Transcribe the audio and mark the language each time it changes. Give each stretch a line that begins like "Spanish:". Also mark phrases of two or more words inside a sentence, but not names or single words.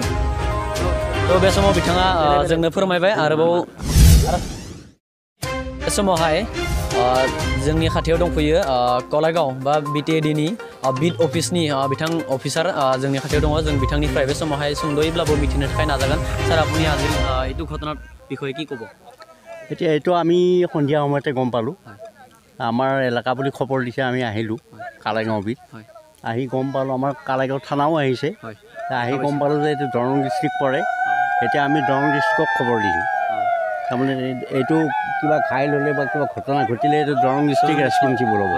Bodo: थ' बे समाव बिथाङा जोंनो फोरमायबाय। आरोबाव बे समावहाय जोंनि खाथियाव दंफैयो कलाइगाव बा BTAD-नि बिट अफिसनि बिथां अफिसार जोंनि खाथियाव दङ जों बिथांनिफ्राय बे समावहाय सुंद'यैब्लाबो मिथिनो थाखाय नाजागोन सार
Assamese: আপুনি আজি এইটো ঘটনাৰ বিষয়ে কি ক'ব এতিয়া এইটো আমি সন্ধিয়া সময়তে গম পালোঁ আমাৰ এলেকা বুলি খবৰ দিছে আমি আহিলোঁ কালাইগাঁও বিট আহি গম পালোঁ আমাৰ কালাইগাঁও থানাও আহিছে আহি গম পালোঁ যে এইটো দৰং ডিষ্ট্ৰিক্ট পৰে এতিয়া আমি দৰং ডিষ্ট্ৰিক্টক খবৰ দিছোঁ তাৰমানে এইটো কিবা ঘাইল হ'লে বা কিবা ঘটনা ঘটিলে এইটো দৰং ডিষ্ট্ৰিক্ট ৰেছপনচিবল হ'ব